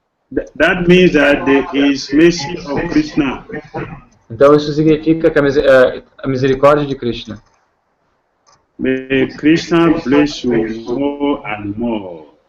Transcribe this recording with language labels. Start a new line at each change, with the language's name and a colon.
English: That means that there is mercy of Krishna.
Portuguese: Então isso significa que a misericórdia de Krishna.
English: May Krishna bless you more and more.